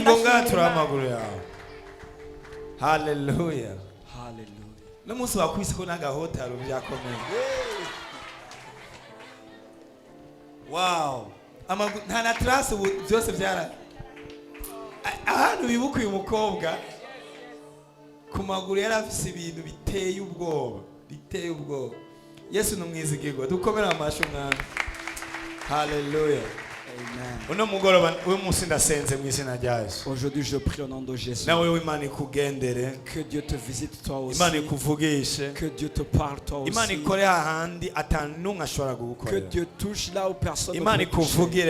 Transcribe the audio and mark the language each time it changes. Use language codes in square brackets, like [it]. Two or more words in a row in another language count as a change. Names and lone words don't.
[rn] ingonga tura amaguru yawe haleluya n'umunsi wakwise ko n'agahotaro byakomeye wow nta na trace ubu byose byara ahantu bibuka uyu mukobwa ku maguru yari afise ibintu biteye ubwoba Yesu ni umwizigirwa dukomere amashyi umwami haleluya. [fr] Aujourd'hui je prie au nom de Jésus. Que Dieu te visite toi aussi. Que Dieu te parle toi aussi. Que Dieu touche là où personne ne peut toucher.